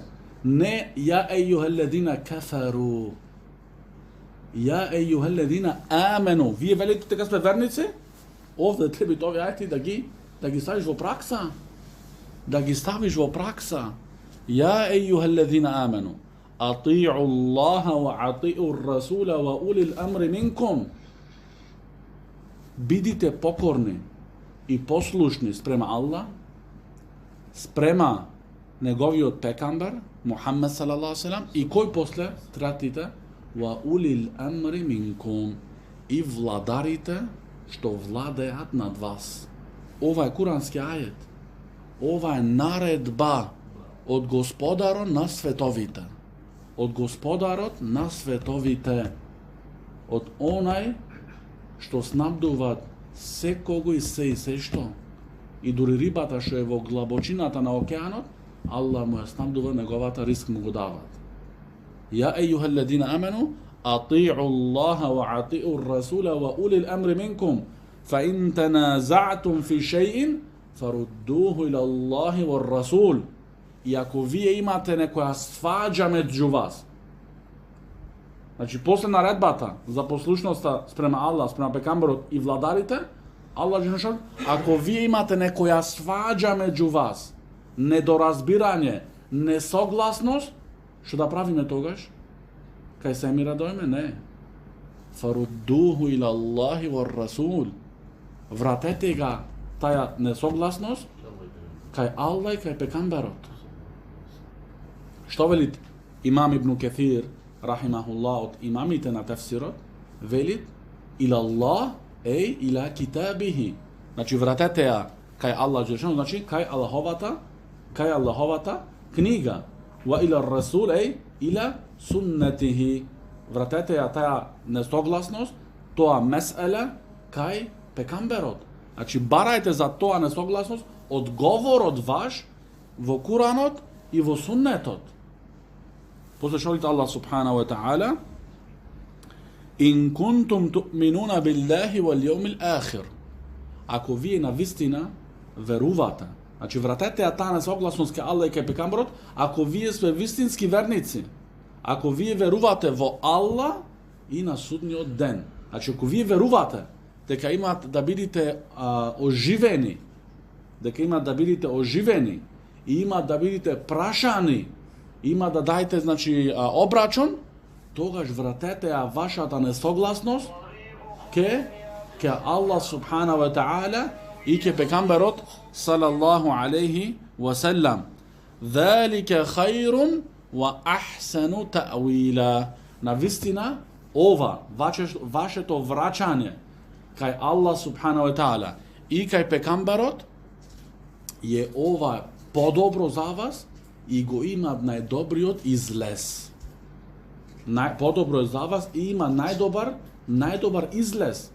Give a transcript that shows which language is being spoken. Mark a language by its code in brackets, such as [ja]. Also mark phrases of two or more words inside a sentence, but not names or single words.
[ar] Не يا أيها الذين كفروا. يا أيها الذين آمنوا. [mk] Вие велите дека сме верници? Овде треба овие ајти да ги ставиш во пракса. Да ги ставиш во пракса. [ar] يا أيها الذين آمنوا. أطيعوا الله وأطيعوا الرسول وأولي الأمر منكم. [mk] Бидите покорни и послушни спрема Аллах, спрема неговиот пекамбар, Мухаммед [ar] صلى الله عليه وسلم, [mk] и кој после третите? [ar] وأولي الأمر منكم. [mk] И владарите што владеат над вас. Ова е курански ајет. Ова е наредба од Господарот на световите. Од Господарот на световите. Од онај што снабдуваат секого и се што. И дури рибата што е во длабочината на океанот, Аллах му ја снабдува неговата риск му го дават. [ar] يا أيها الذين آمنوا, أطيعوا الله وأطيعوا الرسول وأولي الأمر منكم فإن تنازعتم في شيء فردوه إلى الله والرسول. [mk] И ако вие имате некоја сваđа меѓу вас, значи после наредбата за послушноста спрема Аллах, спрема пекамбарот и владарите, Аллах Джелешан, ако вие имате некоја сваđа меѓу вас, недоразбирање, несогласност, што да правиме тогаш? Кај се ми радојме? Не. [ar] فردوه إلى الله والرسول. [mk] Вратете ga таја несогласност кај Аллах и кај пекамбарот. Што велит имам Ибн Каthир, рахимахуллах, од имамите на тефсирот, велит [ar] إلى الله إلى كتابه. [mk] Значи вратете ја кај Аллах Джелешану, значи кај Аллаховата книга. [ar] وإلى الرسول إلى سنته. [mk] Вратете ја таја несогласност, тоа меселе кај пекамберот. Значи барајте за тоа несогласност одговорот ваш во Куранот и во суннетот. После шолите [ar] Аллах سبحانه وتعالى, إن كنتم تؤمنون بالله واليوم الآخر. [mk] Ако вие на вистина верувате, значи вратете ја таа несогласност кај Аллах и кај пекамберот, ако вие сме вистински верници, ако вие верувате во Аллах и на судниот ден, значи ако вие верувате дека имат да бидите оживени, и имат да бидите прашани, има да дајте, значи, обрачон, тогаш вратете ја вашата несогласност ке Аллах [ar] سبحانه وتعالى [mk] и ке пекамберот [ar] صلى الله عليه وسلم. ذلك خير وأحسن تأويلا. [mk] Навистина, ова, вашето врачање кај Аллах [ar] سبحانه وتعالى [mk] и кај пекамберот е ова подобро за вас и го имат најдобриот излез. Подобро е за вас и има најдобар излез.